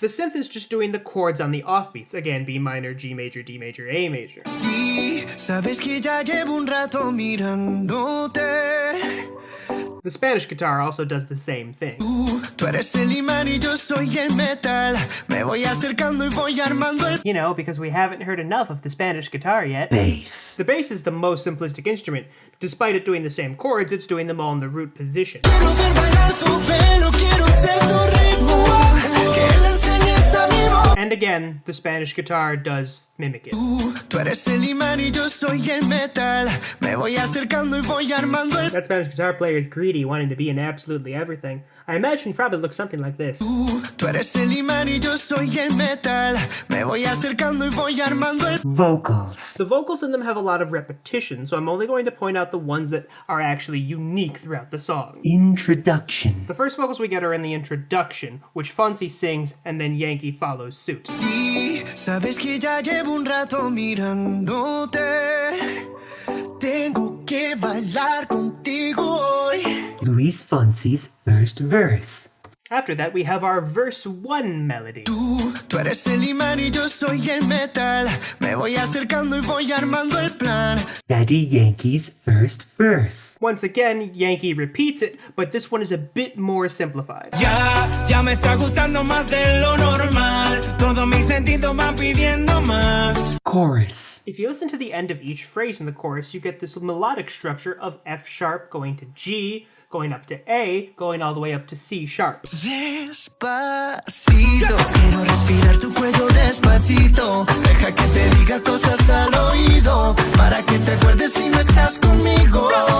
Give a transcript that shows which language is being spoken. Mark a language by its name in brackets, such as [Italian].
[English] The synth is just doing the chords on the offbeats. Again, B minor, G major, D major, A major. [Spanish] Sí, sabes que ya llevo un rato mirándote. [English] The Spanish guitar also does the same thing. [Spanish] Tú eres el imán y yo soy el metal. Me voy acercando y voy armando el... [English] You know, because we haven't heard enough of the Spanish guitar yet. Bass. The bass is the most simplistic instrument. Despite it doing the same chords, it's doing them all in the root position. [Spanish] Quiero ver bailar tu pelo, quiero ser tu ritmo. Que le enseñes a mi voz. [English] And again, the Spanish guitar does mimic it. [Spanish] Tú eres el imán y yo soy el metal. Me voy acercando y voy armando el... [English] That Spanish guitar player is greedy, wanting to be in absolutely everything. I imagine he probably looks something like this. [Spanish] Tú eres el imán y yo soy el metal. Me voy acercando y voy armando el... [English] Vocals. The vocals in them have a lot of repetition, so I'm only going to point out the ones that are actually unique throughout the song. Introduction. The first vocals we get are in the introduction, which Fonsi sings and then Yankee follows suit. [Spanish] Sí, sabes que ya llevo un rato mirándote. Tengo que bailar contigo hoy. [English] Luis Fonsi's first verse. After that, we have our verse 1 melody. [Spanish] Tú eres el imán y yo soy el metal. Me voy acercando y voy armando el plan. [English] Daddy Yankee's first verse. Once again, Yankee repeats it, but this one is a bit more simplified. [Spanish] Ya me está gustando más de lo normal. Todos mis sentidos van pidiendo más. [English] Chorus. If you listen to the end of each phrase in the chorus, you get this melodic structure of F sharp going to G, going up to A, going all the way up to C sharp. [Spanish] Despacito, quiero respirar tu cuello despacito. Deja que te diga cosas al oído, para que te acuerdes si no estás conmigo.